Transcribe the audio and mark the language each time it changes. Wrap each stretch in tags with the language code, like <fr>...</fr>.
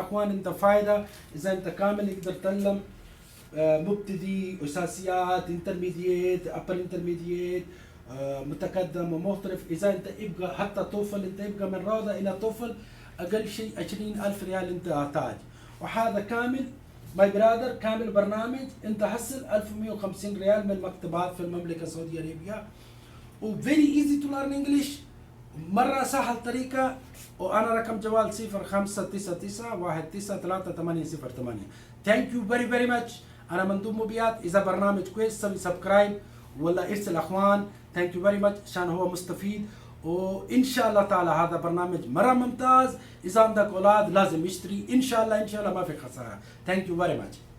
<ar>أخوان أنت فايدة إذا أنت كامل يقدر تتعلم مبتدئ، أساسيات، انترميديت، أبر انترميديت، متقدم ومحترف. إذا أنت يبقى حتى توفل، أنت يبقى من روضة إلى توفل أقل شيء 20,000 ريال أنت أحتاج. وهذا كامل</ar> <en>my brother,</en> <ar>كامل برنامج أنت حصل 1150 ريال من المكتبات في المملكة السعودية العربية.</ar> <en>و very easy to learn English،</en> <ar>مرة سهل طريقة. وأنا رقم جوال 0599193808.</ar> <en>Thank you very very much.</en> <ar>أنا مندوب مبيعات. إذا برنامج كويس سوي سبسكرايب ولا ارسل أخوان.</ar> <en>Thank you very much</en> <ar>عشان هو مستفيد. وإن شاء الله تعالى هذا برنامج مرة ممتاز. إذا عندك أولاد لازم يشتري إن شاء الله، إن شاء الله ما في خسارة.</ar> <en>Thank you very much.</en>